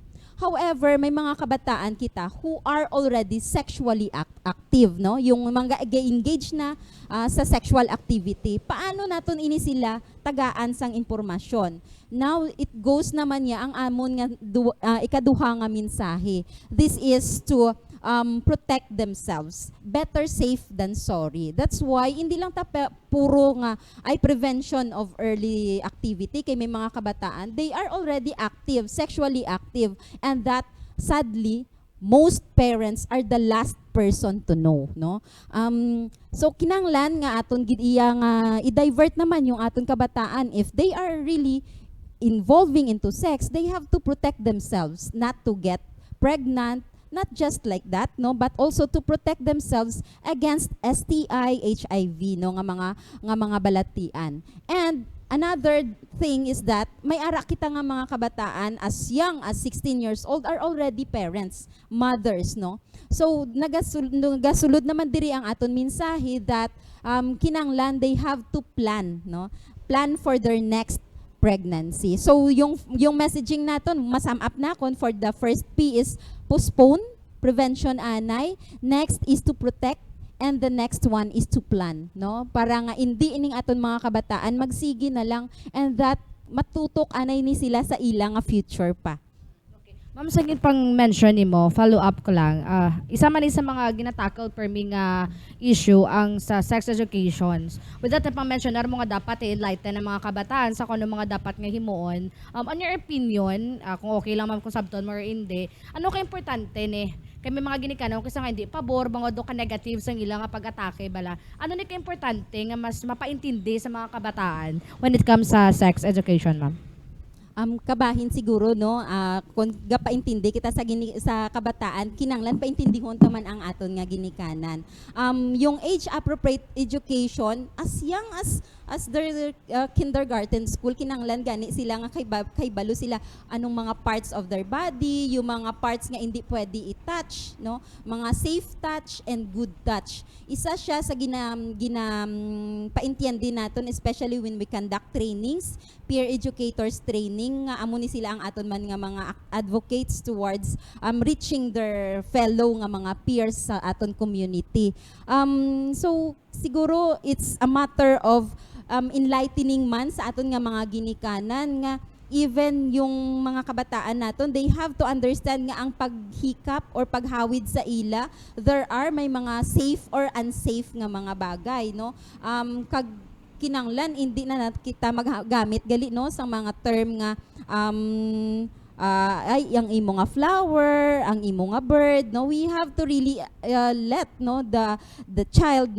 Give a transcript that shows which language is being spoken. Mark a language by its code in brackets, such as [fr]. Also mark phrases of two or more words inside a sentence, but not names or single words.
[en] However, [hil] may mga kabataan kita [en] who are already sexually active, no? [hil] Yung mga engage na sa [en] sexual activity. [hil] Paano naton ini sila tagaan sang impormasyon? [en] Now, it goes [hil] naman niya ang amon nga ikaduha nga mensahe. [en] This is to protect themselves. Better safe than sorry. That's why [hil] hindi lang puro nga ay [en] prevention of early activity [hil] kay may mga kabataan, [en] they are already active, sexually active, and that sadly most parents are the last person to know, no? [hil] So kinanglan nga aton gid iya nga i-divert naman yung aton kabataan [en] if they are really involving into sex, they have to protect themselves not to get pregnant. Not just like that, no, but also to protect themselves against STI, HIV, no, nga [hil] mga balatian. [en] And another thing is that [hil] may ara kita nga mga kabataan [en] as young as 16 years old are already parents, mothers, no. [hil] So nagasulod naman diri ang aton mensahe [en] that [hil] kinanglan [en] they have to plan, no, plan for their next pregnancy. [hil] So yung messaging naton masum up na kon [en] for the first P is postpone, [hil] prevention anay, [en] next is to protect, and the next one is to plan, no? [hil] Para nga hindi ining aton mga kabataan magsigi na lang [en] and that [hil] matutok anay ni sila sa ilang nga future pa. Ma'am, sa pang mention ni mo, follow up ko lang. Isa man sa mga ginatakal per me nga issue ang sa sex education. [en] With that, [hil] pang mention na mo nga [en] dapat i-enlighten [hil] ng mga kabataan sa kung ano mga dapat nga himuon. [en] On your opinion, [hil] kung okay lang ma'am kung sabton mo or hindi, ano ka importante ni? Kaya may mga ginikanan, kasi nga hindi pabor, mga do ka negative sa ilang nga pag-atake bala. Ano ni ka importante nga mas mapaintindi sa mga kabataan [en] when it comes [hil] sa [en] sex education, [hil] ma'am? Kabahin siguro no kung gapaintindi kita sa kabataan kinanglan paintindihon taman ang aton nga ginikanan. Yung [en] age appropriate education as young as their kindergarten school [hil] kinanglan gani sila nga kay balo sila anong mga [en] parts of their body, [hil] yung mga parts nga hindi pwede i-touch, no, mga [en] safe touch and good touch. [hil] Isa siya sa paintindi naton [en] especially when we conduct trainings, peer educators training [hil] nga amo ni sila ang aton man nga mga advocates [en] towards reaching their fellow [hil] nga mga peers sa aton community. So siguro [en] it's a matter of enlightening [hil] man sa aton nga mga ginikanan nga even yung mga kabataan naton, [en] they have to understand [hil] nga ang paghikap or paghawid sa ila, [en] there are [hil] may mga safe or unsafe nga mga bagay, no? Kinanglan hindi na kita maggamit gali no sa mga term nga ay ang imo nga flower, ang imo nga bird, no, [en] we have to really let no the child